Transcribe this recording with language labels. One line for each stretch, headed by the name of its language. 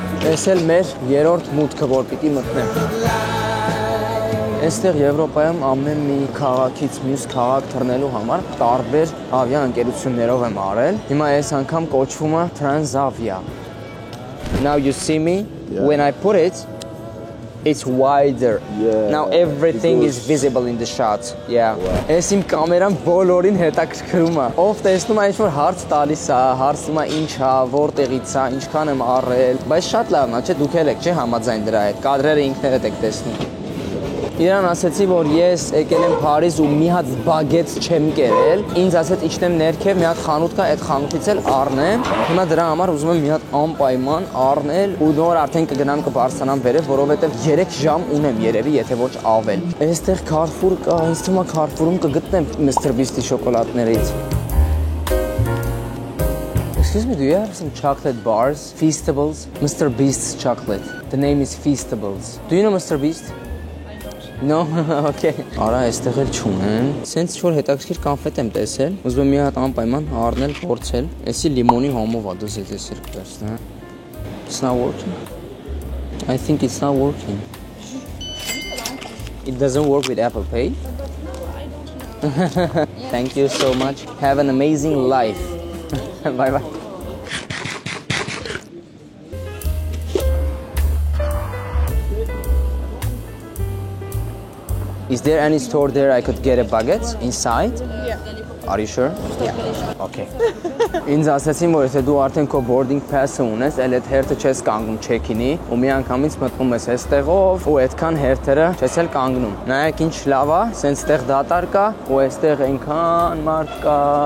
Armenian: Այս էլ մեր երրորդ մուտքը, որ պիտի մտնեմ։ Այստեղ Եվրոպայում ամեն մի քաղաքից մյուս քաղաք թռնելու համար տարբեր ավիաընկերություններով եմ արել։ Հիմա այս անգամ կոչվում է Transavia։
English: Now you see me, when I put it, it's wider. Now everything is visible in the shot. Yeah.
Armenian: Այս իմ կամերան բոլորին հետաքրքրում է։ Ով տեսնում է ինչ-որ հարց տալիս է, հարցնում է ինչ է, որտեղից է, ինչքան եմ առել, բայց շատ լավն է, չէ՞, դուք եք չէ՞ համաձայն դրա հետ։ Կադրերը ինքներդ եք տեսնում։ Իրան ասեցի, որ ես եկել եմ Փարիզ ու մի հատ բագետ չեմ կերել։ Ինձ ասեց իջնեմ ներքև, մի հատ խանութ կա, այդ խանութից էլ առնեմ։ Հիմա դրա համար ուզում եմ մի հատ անպայման առնել ու նոր արդեն կգնամ կբարձրանամ վերև, որովհետև 3 ժամ ունեմ երևի, եթե ոչ ավել։ Այստեղ Carrefour կա, ինձ թվում է Carrefour-ում կգտնեմ Mr. Beast-ի շոկոլադներից։
English: Excuse me, do you have some chocolate bars? Feastables? Mr. Beast's chocolate. The name is Feastables. Do you know Mr. Beast? No, okay.
Armenian: Արա, այստեղ էլ չունեն։ Սենց չոր հետաքրքիր կոնֆետ եմ տեսել։ Ուզում եմ մի հատ անպայման առնել, փորձել։ Էսի լիմոնի համով է դուս էս երկրածն, հա։
English: It's not working. I think it's not working. It doesn't work with Apple Pay. Thank you so much. Have an amazing life. Bye bye. Is there any store there I could get a baguette inside? Yeah. Are you sure? Yeah. Okay.
Armenian: Ինձ ասացին, որ եթե դու արդեն քո boarding pass-ը ունես, այլ այդ հերթը չես կանգնում check-in-ի, ու մի անգամից մտնում ես այստեղով, ու այդքան հերթերը չես էլ կանգնում։ Նայեք ինչ լավ է, սենց տեղ դատար կա, ու այստեղ այնքան մարդ կա։